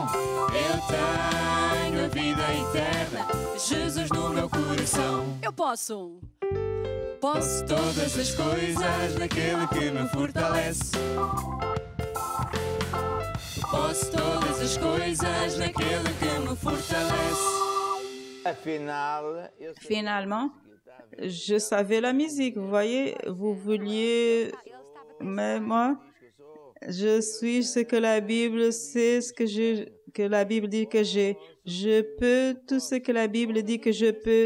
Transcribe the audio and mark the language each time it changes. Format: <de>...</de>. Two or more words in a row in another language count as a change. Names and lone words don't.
<pt>Eu tenho a vida eterna. Jesus no meu coração. eu posso Todas as coisas naquele que me fortalece. Posso todas as coisas naquele que me fortalece.</pt> <fr>Finalement, je savais la musique. Vous voyez, vous vouliez... Mais moi, je suis ce que la Bible sait, que la Bible dit que j'ai. Je peux tout ce que la Bible dit que je peux.</fr>